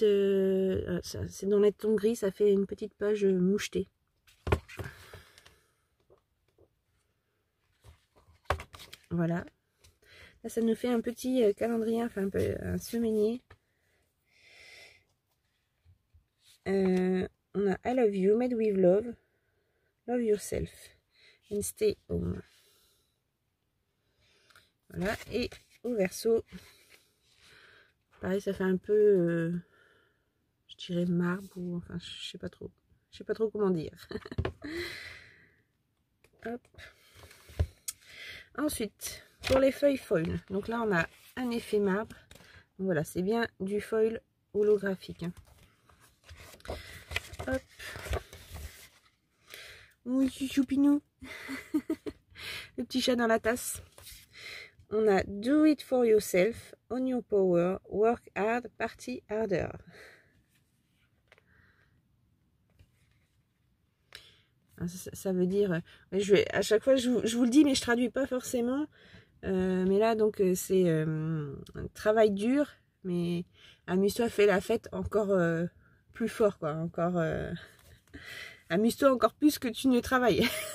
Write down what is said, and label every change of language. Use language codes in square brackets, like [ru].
[fr] c'est dans les tons gris, ça fait une petite page mouchetée. Voilà. Là, ça nous fait un petit calendrier, enfin un semainier. On a [en] I love you, made with love, love yourself, and stay home. [fr] Voilà, et au verso, pareil, ça fait un peu, je dirais marbre, ou enfin, je sais pas trop comment dire. Hop. Ensuite, pour les feuilles foil, donc là, on a un effet marbre. Donc voilà, c'est bien du foil holographique. Hein. Hop. Oui, choupinou. Le petit chat dans la tasse. On a [en] Do it for yourself, on your power, work hard, party harder. [fr] Ça veut dire, à chaque fois je vous le dis, mais je traduis pas forcément. Mais là donc c'est un travail dur, mais amuse-toi, fais la fête encore plus fort, quoi. Encore amuse-toi encore plus que tu ne travailles.